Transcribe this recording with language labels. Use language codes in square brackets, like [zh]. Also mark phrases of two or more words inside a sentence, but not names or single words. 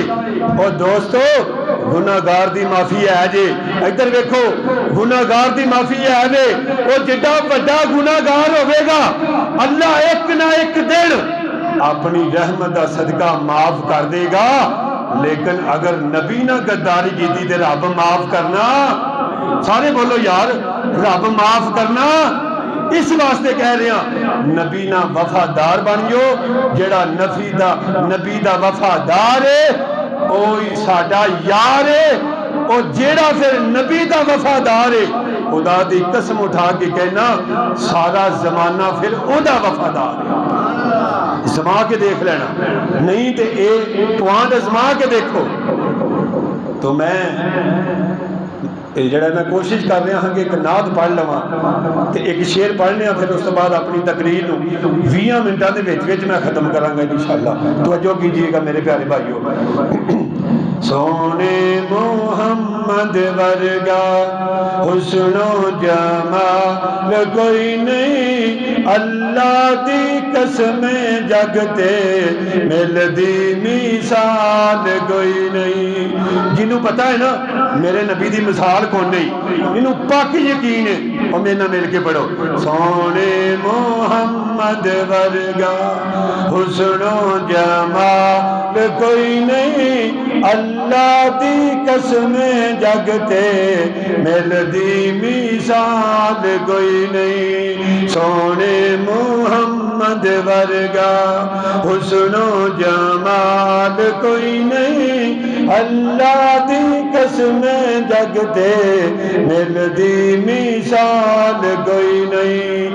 [pa] اور دوستو گناہگار دی معافی ہے جے, ادھر دیکھو گناہگار دی معافی ہے جے. وہ جڈا بڑا گناہگار ہوے گا اللہ ایک نہ ایک دن اپنی رحمت دا صدقہ معاف کر دے گا. لیکن اگر نبی نہ غداری کیتی تے رب معاف کرنا, سارے بولو یار, رب معاف کرنا. اس واسطے کہہ رہے ہیں نبی نہ وفادار بنیو. جڑا نبی دا وفادار ہے اوہی ساڈا یار ہے. اور جیڑا پھر نبی دا وفادار ہے, خدا دی قسم اٹھا کے کہنا سارا زمانہ پھر او دا وفادار ہے. ازما کے دیکھ لینا, نہیں تے اے توان ازما کے دیکھو. تو میں جڑا میں کوشش کر رہا ہاں کہ ایک نعت پڑھ لواں تے ایک شعر پڑھنے ہاں, [ur] پھر اس کے بعد [pa] اپنی تقریر نو 20 منٹاں دے وچ میں ختم کراں گا انشاءاللہ. [ur] توجہ کیجئے گا میرے پیارے بھائیو. [pa] سونے محمد ورگا حسن و جمال کوئی نہیں, اللہ دی قسم جگتے ملدی مثال کوئی نہیں. جنہوں پتہ ہے نا میرے نبی دی مثال کون نہیں, انہوں پاک یقین ہے. اور میرے نہ مل کے پڑھو, سونے محمد ورگا حسن و جمال کوئی نہیں, اللہ دی قسم جگتے ملدی مثال کوئی نہیں. سونے محمد ورگا حسن و جمال کوئی نہیں, اللہ دی قسم جگتے ملدی مثال کوئی نہیں.